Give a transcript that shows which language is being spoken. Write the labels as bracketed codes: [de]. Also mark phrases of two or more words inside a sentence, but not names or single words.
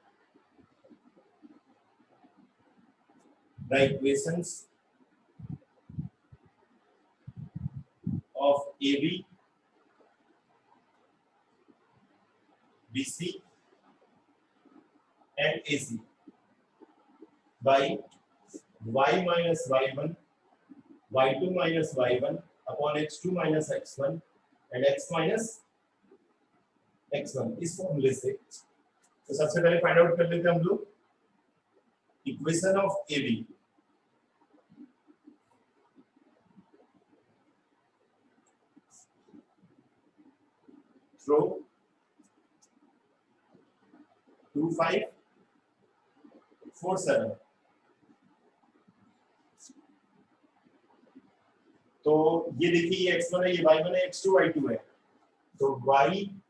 [en] the equations of AB, BC and AC by y minus y1, y2 minus y1 upon x2 minus x1 and x minus x1, [hi] इस फॉर्मूले से। तो सबसे पहले [en] find out [hi] कर लेते हैं हम लोग [en] equation of AB. [hi] थ्रो 2 5 4 7, तो ये देखिए ये x1 है, ये y1 है, x2 y2 है, तो y